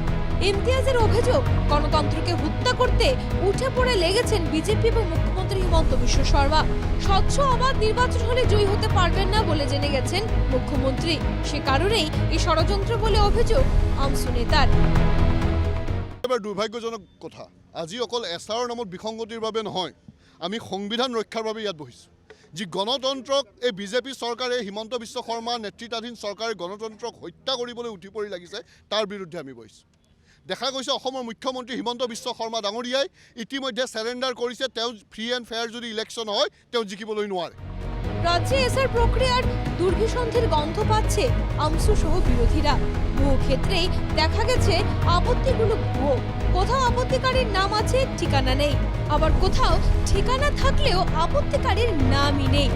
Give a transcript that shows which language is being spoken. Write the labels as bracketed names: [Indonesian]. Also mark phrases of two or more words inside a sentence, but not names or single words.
[Bangla] ইমতিয়াজের অভিযোগ, গণতন্ত্রকে হত্যা করতে উঠে পড়ে লেগেছেন বিজেপি এবং মুখ্যমন্ত্রী হিমন্ত বিশ্ব শর্মা। স্বচ্ছ অবাধ নির্বাচন হলে জয়ী হতে পারবেন না বলে জেনে গেছেন মুখ্যমন্ত্রী। সে কারণেই এই ষড়যন্ত্র বলে অভিযোগ আমসু নেতার। এবার দুর্ভাগ্যজনক কথা, [Assamese] আজি অকল এছআৰৰ নামত বিসংগতিৰ বাবে নহয়, আমি সংবিধান ৰক্ষাৰ বাবে ইয়াত বহিছোঁ। যি গণতন্ত্ৰক এই বিজেপি চৰকাৰে হিমন্ত বিশ্ব শৰ্মা নেতৃত্বাধীন চৰকাৰে গণতন্ত্ৰক হত্যা কৰিবলৈ উঠি পৰি লাগিছে তাৰ বিৰুদ্ধে আমি বহিছোঁ। দেখা গৈছে অসমৰ মুখ্যমন্ত্ৰী হিমন্ত বিশ্ব শৰ্মা ডাঙৰীয়াই ইতিমধ্যে সাৰেণ্ডাৰ কৰিছে, তেওঁ [English] free and fair [Assamese] যদি ইলেকশ্যন হয় তেওঁ জিকিবলৈ নোৱাৰে। [Bangla] রাজ্যে এসআর প্রক্রিয়ার দুর্বিসন্ধির গন্ধ পাচ্ছে আমসু সহ বিরোধীরা। বহু ক্ষেত্রেই দেখা গেছে আপত্তিগুলো ভুয়ো। কোথাও আপত্তিকারীর নাম আছে, ঠিকানা নেই, আবার কোথাও ঠিকানা থাকলেও আপত্তিকারীর নামই নেই।